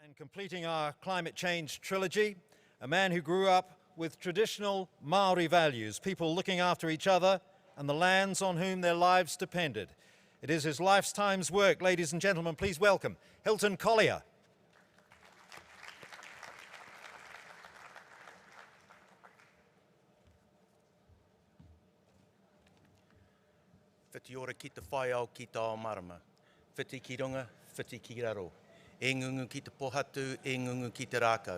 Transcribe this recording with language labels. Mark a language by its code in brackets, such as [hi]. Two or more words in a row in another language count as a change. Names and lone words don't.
[en] completing our climate change trilogy, a man who grew up with traditional Maori values, people looking after each other and the lands on whom their lives depended. It is his lifetime's work. Ladies and gentlemen, please welcome Hilton Collier. [mi] Whiti ora ki te whai au ki te ao marama. Whiti ki runga, whiti ki raro. E ngungu ki te pohatu, e ngungu ki te rākau.